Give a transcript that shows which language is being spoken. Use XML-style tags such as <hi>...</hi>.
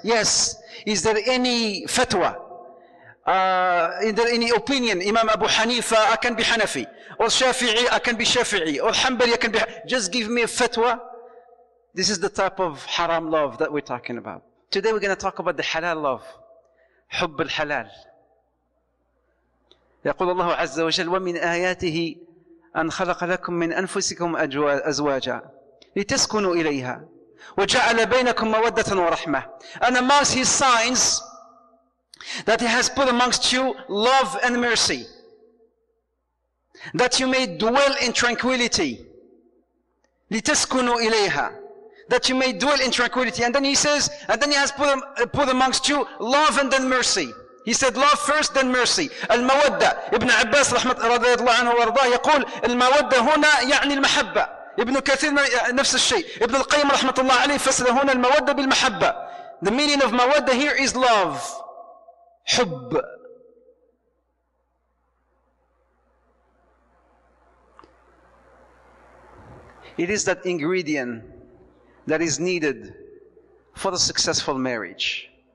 <en>Yes. Is there any fatwa? Is there any opinion? Imam Abu Hanifa, I can be Hanafi. Or Shafi'i, I can be Shafi'i. Or Hanbali, I can be... Just give me a fatwa. This is the type of haram love that we're talking about. Today we're going to talk about the halal love.</en> <ar>حب الحلال. يقول الله عز وجل: ومن آياته أن خلق لكم من أنفسكم أزواجا لتسكنوا إليها وجعل بينكم مودة ورحمة.</ar> <en>And amongst his signs that he has put amongst you love and mercy, that you may dwell in tranquility.</en> <ar>لتسكنوا إليها,</ar> <en>that you may dwell in tranquility. And then he says, and then he has put amongst you love and then mercy. He said love first, then mercy.</en> <ar>المودة. ابن عباس رضي الله عنه وارضاه يقول المودة هنا يعني المحبة. ابن كثير نفس الشيء. ابن القيم رحمة الله عليه فسر هنا المودة بالمحبة.</ar> <en>The meaning of مودة here is love.</en> <ar>حب.</ar> <en>It is that ingredient that is needed for a successful marriage.</en>